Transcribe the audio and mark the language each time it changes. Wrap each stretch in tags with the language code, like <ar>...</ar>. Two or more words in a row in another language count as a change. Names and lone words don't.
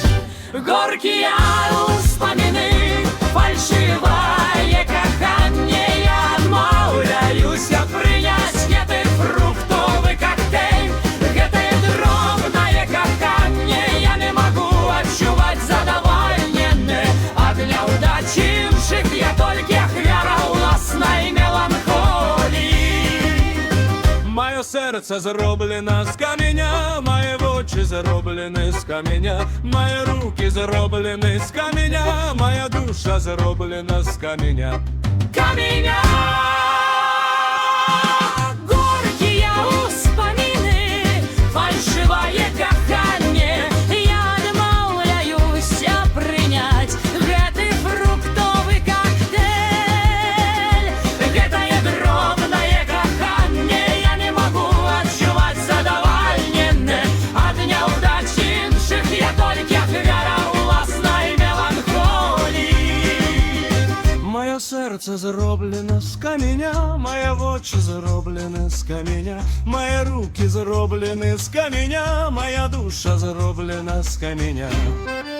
<be>Горкія ўспаміны, фальшывае каханне, я адмаўляюся прыняць гэты фруктовы коктейль. Гэтае дробнае каханне, я не магу адчуваць задавальненне ад няўдачы іншых, я толькі ахвяра ўласнай меланхоліі.</be> <uk>Моє серце зроблено з каменя, мої очі зроблені з каменя, мої руки зроблені з каменя, моя душа зроблена з каменя. Каменя!</uk> <be>Горкія ўспаміны, фальшывае каханне, я адмаўляюся прыняць гэты фруктовы коктейль. Гэтае дробнае каханне, я не магу адчуваць задавальненне ад няўдачы іншых, я толькі ахвяра ўласнай меланхоліі.</be> <uk>Моє серце зроблено з каменя, мої очі зроблені з каменя, мої руки зроблені з каменя, моя душа зроблена з каменя.</uk>